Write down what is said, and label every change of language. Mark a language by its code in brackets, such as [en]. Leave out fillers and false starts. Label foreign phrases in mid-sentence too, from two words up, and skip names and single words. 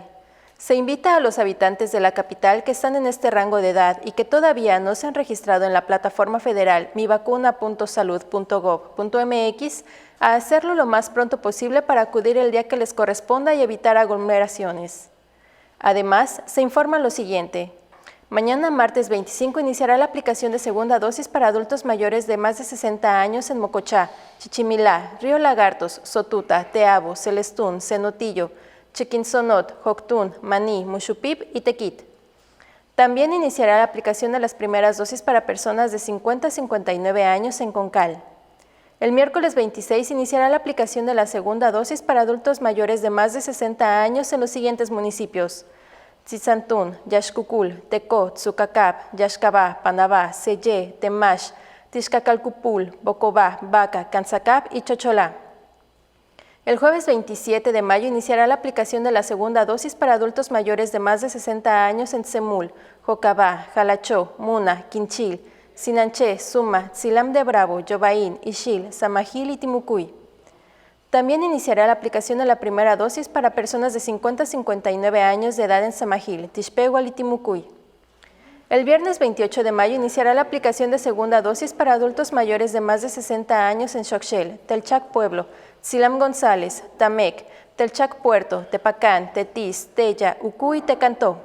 [es] Se invita a los habitantes de la capital que están en este rango de edad y que todavía no se han registrado en la plataforma federal mivacuna.salud.gov.mx a hacerlo lo más pronto posible para acudir el día que les corresponda y evitar aglomeraciones. Además, se informa lo siguiente. Mañana, martes 25, iniciará la aplicación de segunda dosis para adultos mayores de más de 60 años en Mocochá, Chichimilá, Río Lagartos, Sotuta, Teabo, Celestún, Cenotillo, Chiquinsonot, Joctún, Maní, Muxupip y Tequit. También iniciará la aplicación de las primeras dosis para personas de 50 a 59 años en Concal. El miércoles 26 iniciará la aplicación de la segunda dosis para adultos mayores de más de 60 años en los siguientes municipios: Tzitzantún, Yaxcucul, Tecó, Tzucacap, Yaxcabá, Panabá, Sellé, Temash, Tixcacalcupul, Bocobá, Baca, Canzacap y Chocholá. El jueves 27 de mayo iniciará la aplicación de la segunda dosis para adultos mayores de más de 60 años en Tzemul, Jocabá, Jalachó, Muna, Quinchil, Sinanché, Suma, Tzilam de Bravo, Yobaín, Ixil, Samajil y Timucuy. También iniciará la aplicación de la primera dosis para personas de 50 a 59 años de edad en Samajil, Tixpehual y Timucuy. El viernes 28 de mayo iniciará la aplicación de segunda dosis para adultos mayores de más de 60 años en Xochel, Telchac Pueblo, Tzilam González, Tamec, Telchac Puerto, Tepacán, Tetis, Tella, Ucuy y Tecantó.